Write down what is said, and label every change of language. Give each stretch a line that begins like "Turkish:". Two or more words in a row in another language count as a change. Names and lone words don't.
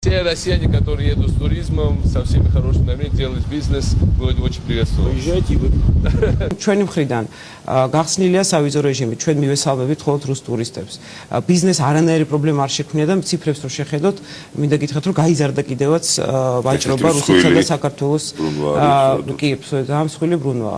Russian: Те россияне, которые едут с туризмом, со всеми хорошими намерениями, делают бизнес, мы очень приветствуем. Приезжайте вы.
Georgian: ჩვენი მხრიდან გახსნილია სავიზო რეჟიმი, ჩვენ მივესალმებით მხოლოდ რუს ტურისტებს. ბიზნეს არანაირი პრობლემა არ შექმნია და ციფრებს რო შეხედოთ, მინდა გითხრათ, რომ გაიზარდა კიდევაც ვაჭრობა რუსეთსა და საქართველოს კი, დამსხვილი ბრუნვაა.